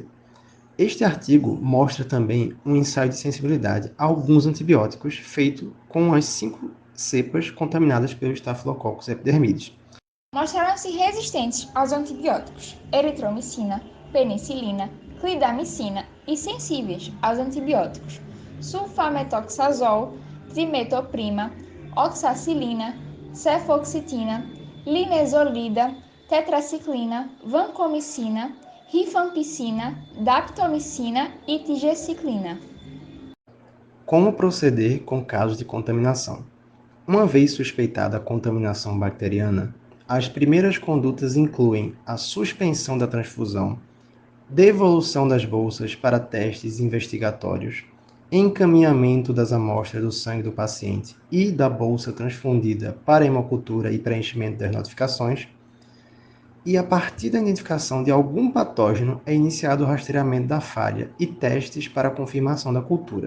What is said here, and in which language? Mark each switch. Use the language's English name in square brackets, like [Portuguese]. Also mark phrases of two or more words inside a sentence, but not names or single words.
[Portuguese] Este artigo mostra também um ensaio de sensibilidade a alguns antibióticos feito com as 5 cepas contaminadas pelo Staphylococcus epidermidis. Mostraram-se resistentes aos antibióticos eritromicina, penicilina, clindamicina e sensíveis aos antibióticos sulfametoxazol, trimetoprima, oxacilina, cefoxitina, linezolida, tetraciclina, vancomicina, rifampicina, daptomicina e tigeciclina. Como proceder com casos de contaminação? Uma vez suspeitada a contaminação bacteriana, as primeiras condutas incluem a suspensão da transfusão, devolução das bolsas para testes investigatórios, encaminhamento das amostras do sangue do paciente e da bolsa transfundida para hemocultura e preenchimento das notificações, e a partir da identificação de algum patógeno é iniciado o rastreamento da falha e testes para a confirmação da cultura.